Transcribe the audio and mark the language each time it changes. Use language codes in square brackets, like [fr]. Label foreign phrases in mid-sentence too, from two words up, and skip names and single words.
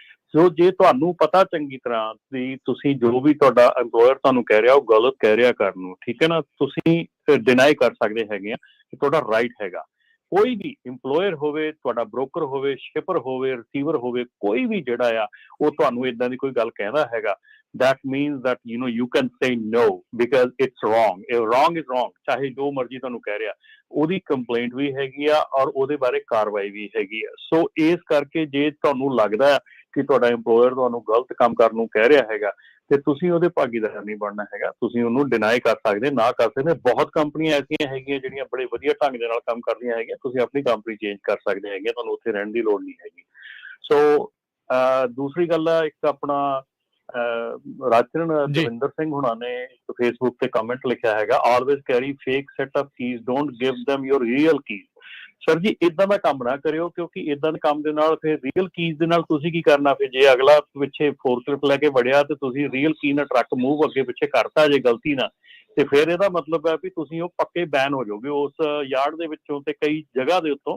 [pa] ਸੋ ਜੇ ਤੁਹਾਨੂੰ ਪਤਾ ਚੰਗੀ ਤਰ੍ਹਾਂ ਵੀ ਤੁਸੀਂ ਜੋ ਵੀ ਤੁਹਾਡਾ EMPLOYER ਤੁਹਾਨੂੰ ਕਹਿ ਰਿਹਾ ਉਹ ਗਲਤ ਕਹਿ ਰਿਹਾ ਕਰਨ ਨੂੰ, ਠੀਕ ਹੈ ਨਾ, ਤੁਸੀਂ ਡਿਨਾਈ ਕਰ ਸਕਦੇ ਹੈਗੇ ਆ ਕਿ ਤੁਹਾਡਾ ਰਾਈਟ ਹੈਗਾ। ਕੋਈ ਵੀ EMPLOYER ਹੋਵੇ, ਤੁਹਾਡਾ ਬ੍ਰੋਕਰ ਹੋਵੇ, ਸ਼ਿਪਰ ਹੋਵੇ, ਰਿਸੀਵਰ ਹੋਵੇ, ਕੋਈ ਵੀ ਜਿਹੜਾ ਆ ਉਹ ਤੁਹਾਨੂੰ ਇਦਾਂ ਦੀ ਕੋਈ ਗੱਲ ਕਹਿੰਦਾ ਹੈਗਾ, [en] that means that you can say no because it's wrong. Wrong is wrong, [pa] ਚਾਹੇ ਜੋ ਮਰਜ਼ੀ ਤੁਹਾਨੂੰ ਕਹਿ ਰਿਹਾ, ਉਹਦੀ ਕੰਪਲੇਂਟ ਵੀ ਹੈਗੀ ਆ ਔਰ ਉਹਦੇ ਬਾਰੇ ਕਾਰਵਾਈ ਵੀ ਹੈਗੀ ਆ। ਸੋ ਇਸ ਕਰਕੇ ਜੇ ਤੁਹਾਨੂੰ ਲੱਗਦਾ ਕਿ ਤੁਹਾਡਾ EMPLOYER ਤੁਹਾਨੂੰ ਗਲਤ ਕੰਮ ਕਰਨ ਨੂੰ ਕਹਿ ਰਿਹਾ ਹੈਗਾ ਤੇ ਤੁਸੀਂ ਉਹਦੇ ਭਾਗੀਦਾਰ ਨਹੀਂ ਬਣਨਾ ਹੈਗਾ, ਤੁਸੀਂ ਉਹਨੂੰ ਡਿਨਾਈ ਕਰ ਸਕਦੇ, ਨਾ ਕਰ ਸਕਦੇ। ਬਹੁਤ ਕੰਪਨੀਆਂ ਐਸੀਆਂ ਹੈਗੀਆਂ ਜਿਹੜੀਆਂ ਬੜੇ ਵਧੀਆ ਢੰਗ ਦੇ ਨਾਲ ਕੰਮ ਕਰਦੀਆਂ ਹੈਗੀਆਂ, ਤੁਸੀਂ ਆਪਣੀ ਕੰਪਨੀ ਚੇਂਜ ਕਰ ਸਕਦੇ ਹੈਗੇ, ਤੁਹਾਨੂੰ ਉੱਥੇ ਰਹਿਣ ਦੀ ਲੋੜ ਨਹੀਂ ਹੈਗੀ। ਸੋ ਦੂਸਰੀ ਗੱਲ ਆ, ਇੱਕ ਆਪਣਾ ਰਾਜਕਿਰਨ ਦਵਿੰਦਰ ਸਿੰਘ ਹੁਣਾਂ ਨੇ ਫੇਸਬੁੱਕ ਤੇ ਕਮੈਂਟ ਲਿਖਿਆ ਹੈਗਾ, [en] always carry fake set of keys, don't give them your real keys. [pa] ਸਰ ਜੀ, ਇਦਾਂ ਦਾ ਕੰਮ ਨਾ ਕਰਿਓ, ਕਿਉਂਕਿ ਇਦਾਂ ਦੇ ਕੰਮ ਦੇ ਨਾਲ ਫਿਰ [en] real keys [pa] ਦੇ ਨਾਲ ਤੁਸੀਂ ਕੀ ਕਰਨਾ, ਫਿਰ ਜੇ ਅਗਲਾ ਪਿੱਛੇ ਫੋਰਕਲਿਫਟ ਲੈ ਕੇ ਵੜਿਆ ਤੇ ਤੁਸੀਂ [en] real key [pa] ਨਾਲ ਟਰੱਕ ਮੂਵ ਅੱਗੇ ਪਿੱਛੇ ਕਰਤਾ ਜੇ ਗਲਤੀ ਨਾਲ, ਤੇ ਫਿਰ ਇਹਦਾ ਮਤਲਬ ਹੈ ਵੀ ਤੁਸੀਂ ਉਹ ਪੱਕੇ ਬੈਨ ਹੋ ਜਾਓਗੇ ਉਸ ਯਾਰਡ ਦੇ ਵਿੱਚੋਂ ਤੇ ਕਈ ਜਗ੍ਹਾ ਦੇ ਉੱਤੋਂ।